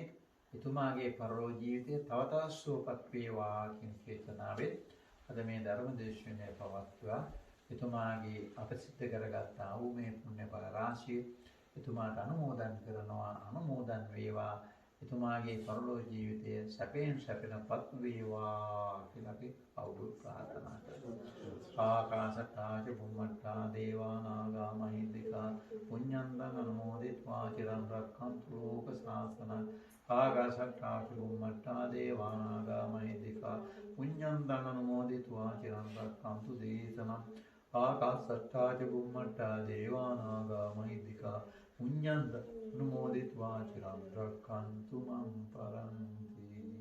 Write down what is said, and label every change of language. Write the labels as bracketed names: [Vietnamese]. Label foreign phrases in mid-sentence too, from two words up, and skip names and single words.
[Sinhala] එතුමාගේ පරලෝක ජීවිතය තව තවත් සුවපත් වේවා කියන චේතනාවෙන් අද මේ ධර්ම දේශනය පවත්වලා එතුමාගේ අපසිද්ධ කරගත්තා වූ මේ පුණ්‍ය බල රාශිය එතුමාට අනුමෝදන් කරනවා. අනුමෝදන් වේවා. එතුමාගේ පරලෝක ජීවිතය සැපෙන් සැපෙනපත් වේවා කියලා අපි අවුරුදු ප්‍රාර්ථනා කරනවා. [Pali] ආකාශත්තා ච බුම්මත්තා දේවා නාග මහින්దికා පුඤ්ඤන්තං අනුමෝදිත्वा චිරන් රක්ඛන්තු ලෝක ශාසනං. ආකාශත්තා ච බුම්මත්තා දේවා නාග මහින්దికා පුඤ්ඤන්තං අනුමෝදිත्वा චිරන් රක්ඛන්තු දේශනං. ආකාශත්තා ච බුම්මත්තා දේවා නාග මහින්దికා පුඤ්ඤන්තං අනුමෝදිත्वा චිරන් රක්ඛන්තු මං පරන්ති.